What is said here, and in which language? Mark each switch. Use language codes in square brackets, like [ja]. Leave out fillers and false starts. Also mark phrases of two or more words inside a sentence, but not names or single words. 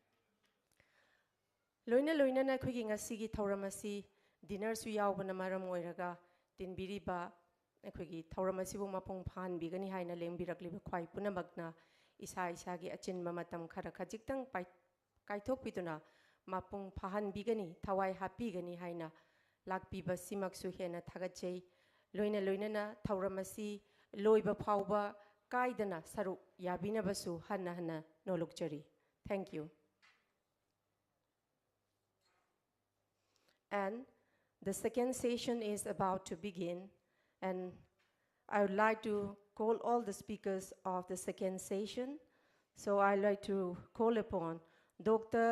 [mni] loina loinana akhigi ngasigi thauramasi dinner su yawbana maram oiraga tinbiriba akhigi thauramasi bu mapung phan bigani haina lengbirakliba khwai punamakna isa isa gi achinba matam khara khajiktang kaithok piduna mapung phahan bigani thawai happy gani haina lakpiba simaksu hena thagachei loina loinana thauramasi loiba phauba kaidana saru yabina basu hanna hanna nolokchari. [en] Thank you. And the second session is about to begin, and I would like to call all the speakers of the second session. So I'd like to call upon Dr.